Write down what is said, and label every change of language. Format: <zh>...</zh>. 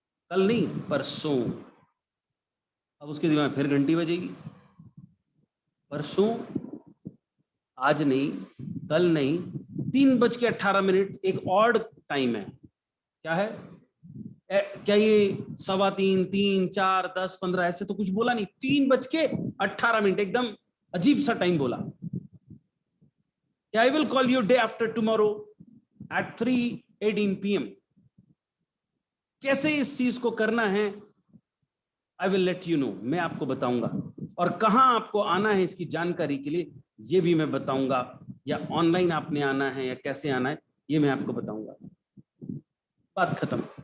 <hi>कल नहीं, परसों। अब उसके दिमाग में फिर घंटी बजेगी। परसों, आज नहीं, कल नहीं, 3:18 एक ऑड टाइम है। क्या है? क्या ये 3:15, 3, 4, 10, 15 ऐसे तो कुछ बोला नहीं। 3:18 एकदम अजीब सा टाइम बोला।</hi> <en>I will call you day after tomorrow at 3:18 PM.</en> <hi>कैसे इस चीज को करना है,</hi> <en>I will let you know,</en> <hi>मैं आपको बताऊंगा। और कहां आपको आना है इसकी जानकारी के लिए ये भी मैं बताऊंगा, या ऑनलाइन आपने आना है या कैसे आना है ये मैं आपको बताऊंगा। बात खत्म।</hi>